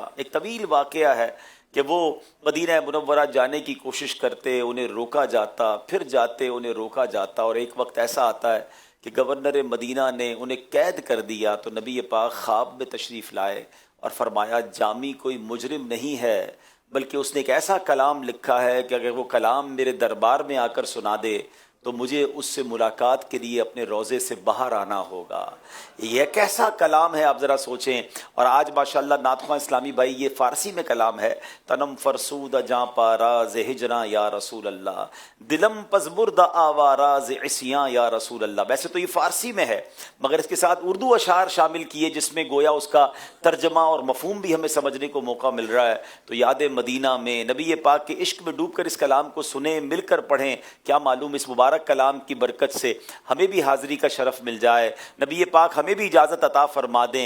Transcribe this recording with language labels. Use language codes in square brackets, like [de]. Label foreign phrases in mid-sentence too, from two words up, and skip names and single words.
[ur] ایک طویل واقعہ ہے کہ وہ مدینہ منورہ جانے کی کوشش کرتے، انہیں روکا جاتا، پھر جاتے انہیں روکا جاتا، اور ایک وقت ایسا آتا ہے کہ گورنر مدینہ نے انہیں قید کر دیا تو نبی پاک خواب میں تشریف لائے اور فرمایا جامی کوئی مجرم نہیں ہے، بلکہ اس نے ایک ایسا کلام لکھا ہے کہ اگر وہ کلام میرے دربار میں آ کر سنا دے تو مجھے اس سے ملاقات کے لیے اپنے روضے سے باہر آنا ہوگا۔ یہ کیسا کلام ہے آپ ذرا سوچیں۔ اور آج ماشاءاللہ نعت خواں اسلامی بھائی یہ فارسی میں کلام ہے، [fa] تنم فرسود جاں پارا ز ہجراں [ar] یا رسول اللہ، [fa] دلم پزبرد آوارا ز عصیاں [ar] یا رسول اللہ۔ [ur] ویسے تو یہ فارسی میں ہے، مگر اس کے ساتھ اردو اشعار شامل کیے جس میں گویا اس کا ترجمہ اور مفہوم بھی ہمیں سمجھنے کو موقع مل رہا ہے۔ تو یاد مدینہ میں نبی پاک کے عشق میں ڈوب کر اس کلام کو سنیں، مل کر پڑھیں، کیا معلوم اس مبارک کلام کی برکت سے ہمیں بھی حاضری کا شرف مل جائے، نبی پاک ہمیں بھی اجازت عطا فرما دیں۔